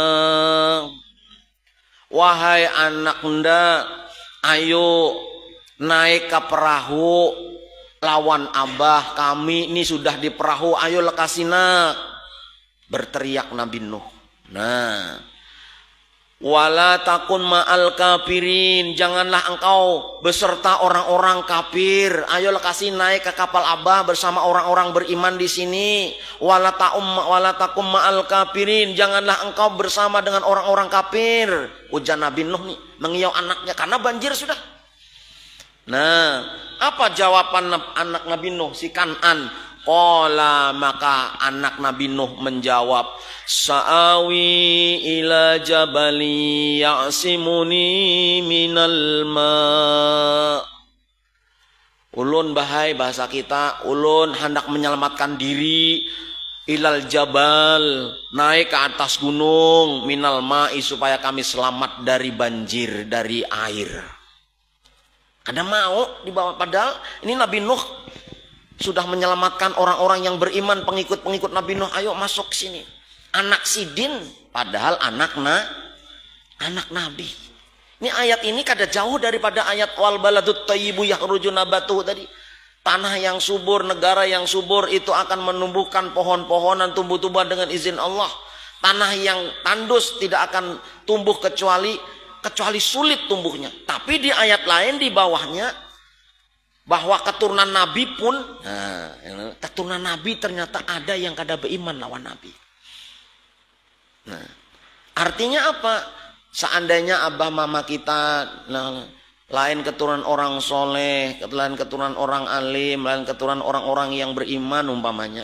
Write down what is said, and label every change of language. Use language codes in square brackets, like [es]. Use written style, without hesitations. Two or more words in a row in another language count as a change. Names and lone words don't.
[id] Wahai anak nda, ayo naik ke perahu lawan abah kami ini sudah di perahu, ayo lekasina, berteriak Nabi Nuh. Nah, [ar] wala takun ma'al kafirin, [id] janganlah engkau beserta orang-orang kafir. Ayo lekasi naik ke kapal abah bersama orang-orang beriman di sini. [ar] Wala takum ma'al kafirin, [id] janganlah engkau bersama dengan orang-orang kafir. Ujar Nabi Nuh nih mengiau anaknya karena banjir sudah. Nah, apa jawaban anak Nabi Nuh si Kan'an? Qala, maka anak Nabi Nuh menjawab, [ar] sa'awi ila jabali ya'simuni minal ma. [bjn] Ulun bahai bahasa kita, ulun hendak menyelamatkan diri [ar] ilal jabal, [id] naik ke atas gunung, [ar] minal ma'i, [id] supaya kami selamat dari banjir, dari air. Ada mau dibawa, padahal ini Nabi Nuh sudah menyelamatkan orang-orang yang beriman, pengikut-pengikut Nabi Nuh, ayo masuk sini. Anak sidin, padahal anak Nabi. Ini ayat ini kada jauh daripada ayat [ar] wal baladut thayyibu yakhruju nabatuhu [id] tadi. Tanah yang subur, negara yang subur itu akan menumbuhkan pohon-pohonan, tumbuh-tumbuhan dengan izin Allah. Tanah yang tandus tidak akan tumbuh kecuali sulit tumbuhnya. Tapi di ayat lain di bawahnya bahwa keturunan Nabi pun, keturunan Nabi ternyata ada yang kada beriman lawan Nabi. Nah, artinya apa? Seandainya abah mama kita lain keturunan orang soleh, lain keturunan orang alim, lain keturunan orang-orang yang beriman umpamanya.